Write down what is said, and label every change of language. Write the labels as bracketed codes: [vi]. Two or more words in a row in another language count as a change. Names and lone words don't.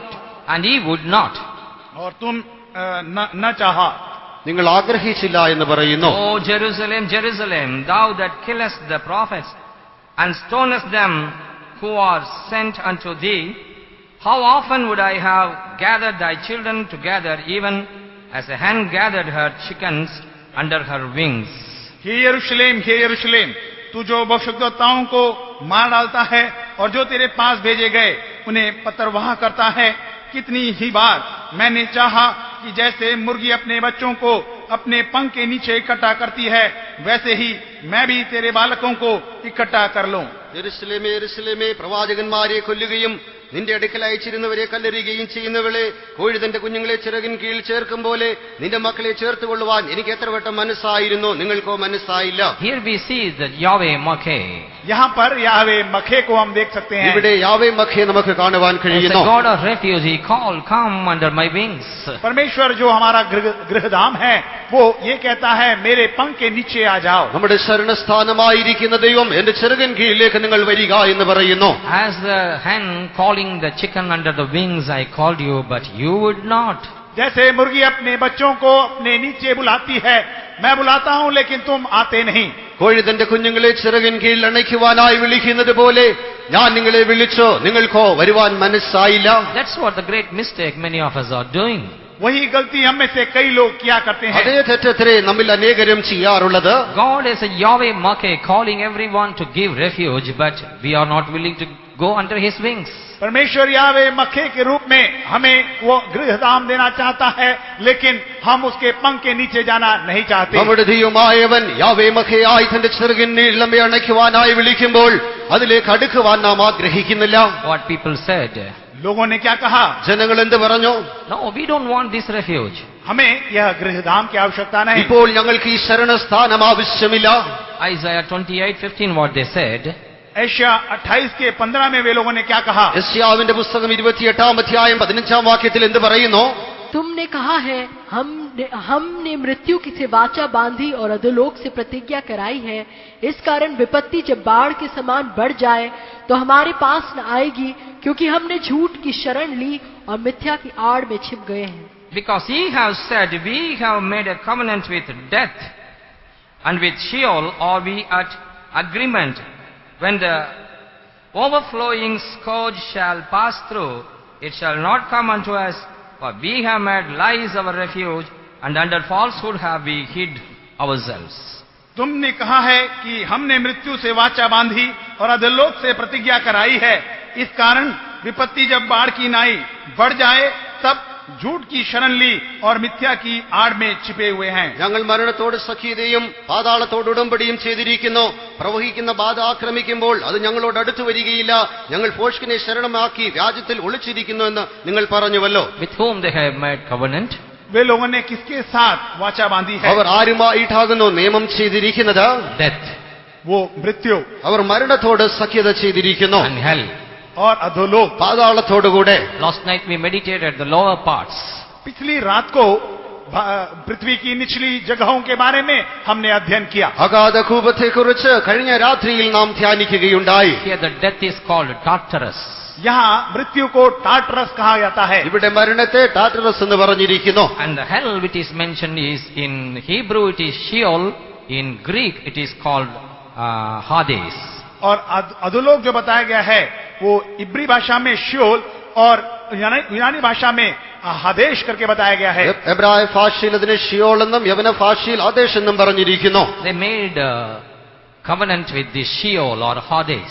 [en] And he would not. [hi] और तुम न चाहा. [ml] നിങ്ങൾ ആഗ്രഹിച്ചില്ല എന്ന് പറയുന്നു. [en] O Jerusalem, Jerusalem, thou that killest the prophets and stonest them who are sent unto thee, how often would I have gathered thy children together, even as a hen gathered her chickens under her wings. [hi] हे यरूशलेम, तू जो भविष्यद्वक्ताओं को मार डालता है और जो तेरे पास भेजे गए उन्हें पत्रवाह करता है, कितनी ही बार मैंने चाहा कि जैसे मुर्गी अपने बच्चों को अपने पंख के नीचे इकट्ठा करती है, वैसे ही मैं भी तेरे बालकों को इकट्ठा कर लूं. [ml] യെരൂശലേമേ, യെരൂശലേമേ, പ്രവാചകന്മാരെ കൊല്ലുകയും നിന്റെ അടുക്കൽ അയച്ചിരുന്നവരെ കല്ലെറിയുകയും ചെയ്യുന്നവളെ, കോഴി തന്റെ കുഞ്ഞുങ്ങളെ ചിറകിൻ കീഴിൽ ചേർക്കും പോലെ നിന്റെ മക്കളെ ചേർത്തുകൊള്ളുവാൻ എനിക്ക് എത്ര വട്ടം മനസ്സായിരുന്നു, നിങ്ങൾക്കോ മനസ്സായില്ല. [en] Here we see that Yahweh Makeh. [hi] यहाँ पर यावे मखे को हम देख सकते हैं. [ml] ഇവിടെ യാവേ മഖേ നമുക്ക് കാണുവാൻ [en] As the [ml] കഴിയുന്നു. [en] God of refuge, he called, come under my wings. [hi] परमेश्वर जो हमारा गृहधाम है, वो ये कहता है, मेरे पंख के नीचे आ जाओ. [ml] നമ്മുടെ ശരണസ്ഥാനമായിരിക്കുന്ന ദൈവം എന്റെ ചിറകിൻ കീഴിലേക്ക് നിങ്ങൾ വരിക എന്ന് പറയുന്നു. [en] As the hen calling the chicken under the wings, I called you, but you would not. [hi] जैसे मुर्गी अपने बच्चों को अपने नीचे बुलाती है, मैं बुलाता हूं लेकिन तुम आते नहीं. [ml] കോഴി തന്റെ കുഞ്ഞുങ്ങളെ ചിറകിൻ കീഴിൽ അണയ്ക്കുവാനായി വിളിക്കുന്നത് പോലെ ഞാൻ നിങ്ങളെ വിളിച്ചോ നിങ്ങൾക്കോ വരുവാൻ മനസ്സായില്ല. [en] That's what the great mistake many of us are doing. [hi] वही गलती हम में से कई लोग किया करते हैं. [ml] അതേ തെറ്റത്രേ നമ്മിൽ അനേകരും ചെയ്യാറുള്ളത്. [en] God is a Yahweh Makeh calling everyone to give refuge, but we are not willing to go under His wings. [hi] परमेश्वर यावे मखे के रूप में हमें वो गृहधाम देना चाहता है, लेकिन हम उसके पंख के नीचे जाना नहीं चाहते. [ml] നമ്മുടെ ദൈവമായവൻ യാവേ മഖയായി തന്റെ ചിറകിന്മേൽ നമ്മെ അണയ്ക്കുവാനായി വിളിക്കുമ്പോൾ അതിലേക്ക് അടുക്കുവാൻ നാം ആഗ്രഹിക്കുന്നില്ല. [en] What people said, [hi] लोगों ने क्या कहा? [ml] ജനങ്ങൾ എന്ത് പറഞ്ഞു? [en] no, we don't want this refuge. [hi] हमें यह गृहधाम की आवश्यकता नहीं. [ml] ഇപ്പോൾ ഞങ്ങൾക്ക് ഈ ശരണസ്ഥാനം ആവശ്യമില്ല. [en] Isaiah 28:15, what they said, [hi] एशिया 28 के 15 में वे लोगों ने क्या कहा? [ml] യെശയ്യാവിന്റെ പുസ്തകം 28-ാം അധ്യായം 15-ാം വാക്യത്തിൽ എന്ത് പറയുന്നു? [hi] तुमने कहा है हमने मृत्यु की से वाचा बांधी और अधोलोक से प्रतिज्ञा कराई है, इस कारण विपत्ति जब बाढ़ के समान बढ़ जाए तो हमारे पास न आएगी, क्योंकि हमने झूठ की शरण ली और मिथ्या की आड़ में छिप गए हैं. [en] because ye have said, we have made a covenant with death and with Sheol, are we at agreement when the overflowing scourge shall pass through, it shall not come unto us, for we have made lies our refuge, and under falsehood have we hid ourselves. [hi] तुमने कहा है कि हमने मृत्यु से वाचा बांधी और अधोलोक से प्रतिज्ञा कराई है, इस कारण विपत्ति जब बाढ़ की नाई बढ़ जाए तब झूठ की शरण ली और मिथ्या की आड़ में छिपे हुए हैं. [ml] ഞങ്ങൾ മരണത്തോട് സഖ്യതയും പാതാളത്തോട് ഉടമ്പടിയും ചെയ്തിരിക്കുന്നു. പ്രവഹിക്കുന്ന ബാധ ആക്രമിക്കുമ്പോൾ അത് ഞങ്ങളോട് അടുത്തു വരികയില്ല. ഞങ്ങൾ ഫോഷ്കിനെ ശരണമാക്കി രാജ്യത്തിൽ ഒളിച്ചിരിക്കുന്നു എന്ന് നിങ്ങൾ പറഞ്ഞുവല്ലോ. [en] With whom they have made covenant? [hi] वे लोगों ने किसके साथ वाचा बांधी है? [ml] അവർ ആരുമായിട്ടാകുന്നു നിയമം ചെയ്തിരിക്കുന്നത്? [en] Death [hi] वो मृत्यु [ml] അവർ മരണത്തോട് സഖ്യത ചെയ്തിരിക്കുന്നു. [en] and hell. [hi] और अधोलोक. [ml] പാതാളത്തോടുകൂടെ. [en] Last night we meditated the lower parts. [hi] पिछली रात को पृथ्वी की निचली जगहों के बारे में हमने अध्ययन किया. [ml] അഗാധകൂപത്തെക്കുറിച്ച് കഴിഞ്ഞ രാത്രിയിൽ നാം ധ്യാനിക്കുകയുണ്ടായി. [en] Here the death is called Tartarus. [hi] यहाँ मृत्यु को टार्टरस कहा जाता है. [ml] ഇവിടെ മരണത്തെ ടാറ്ററസ് എന്ന് പറഞ്ഞിരിക്കുന്നു. [en] And the hell which is mentioned is, in Hebrew it is Sheol, in Greek it is called Hades. [hi] और अधोलोक जो बताया गया है वो इब्री भाषा में शियोल और यूनानी भाषा में हदेश करके बताया गया है. [ml] എബ്രായ ഭാഷയിൽ അതിനെ ഷിയോൾ എന്നും യവന ഭാഷയിൽ ആദേശ് എന്നും പറഞ്ഞിരിക്കുന്നു. [en] They made a covenant with the Sheol or Hades.